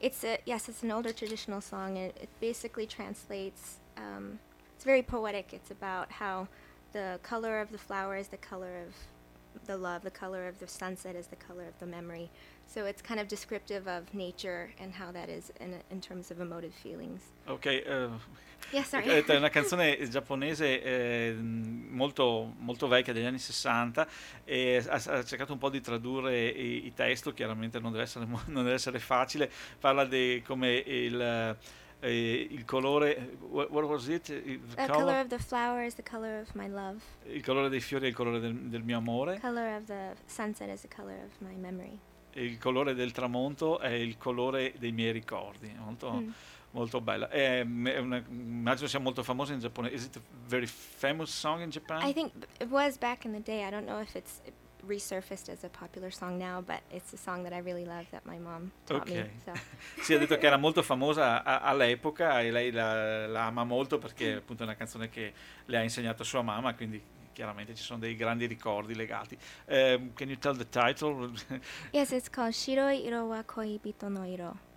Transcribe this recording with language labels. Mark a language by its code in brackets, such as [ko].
[en] It's an older traditional song. And it basically translates... it's very poetic. It's about how the color of the flower is the color of the love, the color of the sunset is the color of the memory. So it's kind of descriptive of nature and how that is in terms of emotive feelings. Okay. Yeah, sorry. [it] È una canzone giapponese molto molto vecchia, degli anni 60, e ha cercato un po' di tradurre i testo, chiaramente non deve essere facile. Parla di come il colore, [en] what was it? The color of the flower is the color of my love. [it] Il colore dei fiori è il colore del mio amore. [en] The color of the sunset is the color of my memory. [it] Il colore del tramonto è il colore dei miei ricordi, molto molto bella. Immagino sia molto famosa in Giappone. [en] Is it a very famous song in Japan? I think it was back in the day. I don't know if it's resurfaced as a popular song now, but it's a song that I really love that my mom taught me. So. [it] Sì, ha detto che era molto famosa all'epoca e lei la ama molto perché appunto è una canzone che le ha insegnato sua mamma, quindi chiaramente ci sono dei grandi ricordi legati. [en] Can you tell the title? Yes, it's called Shiroi Iro wa Koibito no Iro.